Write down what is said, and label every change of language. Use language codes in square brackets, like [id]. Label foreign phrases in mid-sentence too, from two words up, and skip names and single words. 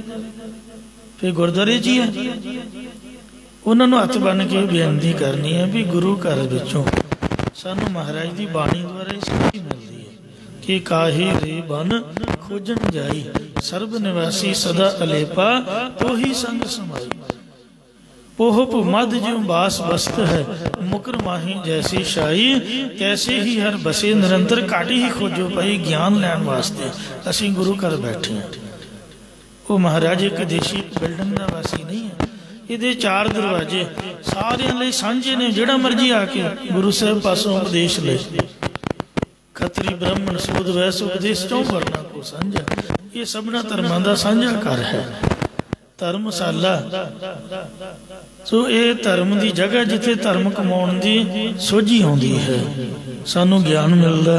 [pa] ਫਿਰ ਗੁਰਦੁਆਰੇ 'ਚ ਹੀ ਹੈ। ਉਹਨਾਂ ਨੂੰ ਹੱਥ ਬੰਨ੍ਹ ਕੇ ਬੇਨਤੀ ਕਰਨੀ ਹੈ ਵੀ ਗੁਰੂ ਘਰ ਵਿੱਚੋਂ ਸਾਨੂੰ ਮਹਾਰਾਜ ਦੀ ਬਾਣੀ ਦੁਆਰਾ ਸਿੱਖੀ ਮਿਲਦੀ ਹੈ ਕਿ ਕਾਹੇ ਰੇ ਬਨ ਖੋਜਣ ਜਾਈ, ਸਰਬ ਨਿਵਾਸੀ ਸਦਾ ਅਲੇਪਾ ਤੋਹੀ ਸੰਗ ਸਮਾਈ। ਪੋਹਪ ਮਦ ਜਿਉਂ ਬਾਸ ਬਸਤ ਹੈ, ਮੁਕਰ ਮਾਹੀ ਜੈਸੀ ਸ਼ਾਹੀ, ਕੈਸੇ ਹੀ ਹਰ ਬਸੇ ਨਿਰੰਤਰ ਕਾਟੀ ਹੀ ਖੋਜੋ ਪਾਈ। ਗਿਆਨ ਲੈਣ ਵਾਸਤੇ ਅਸੀਂ ਗੁਰੂ ਘਰ ਬੈਠੇ ਹੈਂ। [hi] वो महाराज एक देशी बिल्डिंग का वासी नहीं है, ये 4 दरवाजे सारिਆਂ [pa] ਲਈ ਸਾਂਝੇ ਨੇ। ਜਿਹੜਾ ਮਰਜੀ ਆ ਕੇ ਗੁਰੂ ਸਾਹਿਬ ਪਾਸੋਂ ਉਪਦੇਸ਼ ਲੈ। ਖੱਤਰੀ ਬ੍ਰਾਹਮਣ ਸੂਦ ਵੈਸ ਉਪਦੇਸ਼ ਚੋਂ ਵਰਨਾ ਕੋ ਸਾਂਝਾ। ਇਹ ਸਭਨਾ ਧਰਮਾਂ ਦਾ ਸਾਂਝਾ ਘਰ ਹੈ, ਧਰਮਸ਼ਾਲਾ। ਸੋ ਇਹ ਧਰਮ ਦੀ ਜਗ੍ਹਾ ਜਿੱਥੇ ਧਰਮ ਕਮਾਉਣ ਦੀ ਸੋਝੀ ਆਉਂਦੀ ਹੈ, ਸਾਨੂੰ ਗਿਆਨ ਮਿਲਦਾ।